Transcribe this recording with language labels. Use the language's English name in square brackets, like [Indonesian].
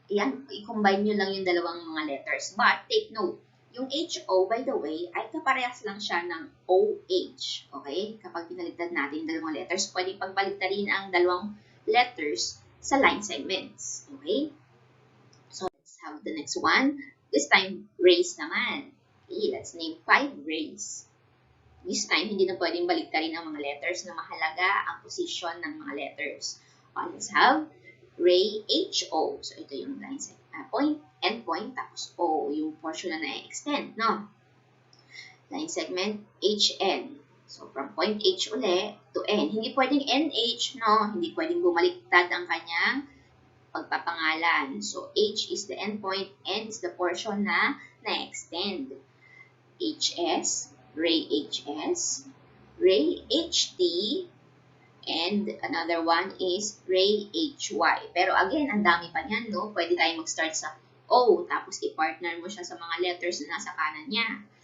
[Filipino] Ayan, i-combine nyo lang yung dalawang mga letters. But, take note, yung HO, by the way, ay kaparehas lang siya ng OH. Okay? Kapag pinaliktad natin dalawang letters, pwede pagbaliktarin ang dalawang letters sa line segments. Okay? [English] So, let's have the next one. This time, rays naman. Okay, let's name 5 rays. [Filipino] This time, hindi na pwedeng baliktarin ang mga letters na mahalaga ang position ng mga letters. [English] Let's have ray HO. [Filipino] So, ito yung line point, endpoint, tapos O, yung portion na na-extend, no? [English] Line segment HN. So, from point H ulit to N. [Filipino] Hindi pwedeng NH, no? Hindi pwedeng bumaliktad ang kanyang pagpapangalan. [English] So, H is the endpoint, N is the portion na na-extend. HS, ray HS, ray HT, and another one is ray HY. [Filipino] Pero again, ang dami pa niyan, no? Pwede tayo mag-start sa O, tapos i-partner mo siya sa mga letters na nasa kanan niya.